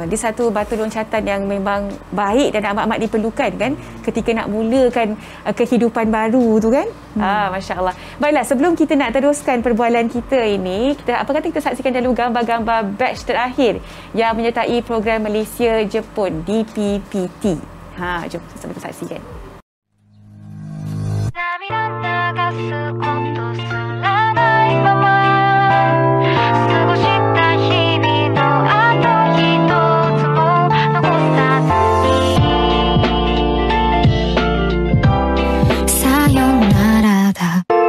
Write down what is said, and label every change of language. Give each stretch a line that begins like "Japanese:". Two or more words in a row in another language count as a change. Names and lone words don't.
Malay: Dia satu batu loncatan yang memang baik dan amat-amat diperlukan kan ketika nak mulakan kehidupan baru tu kan. Masya-Allah. Baiklah, sebelum kita nak teruskan perbualan kita ini, apa kata kita saksikan dulu gambar-gambar batch terakhir yang menyertai program Malaysia Jepun DPPT. Jom kita saksikan.
Japanese: 流すことすらないまま過ごした日々のあと一つも残さずにさよならだ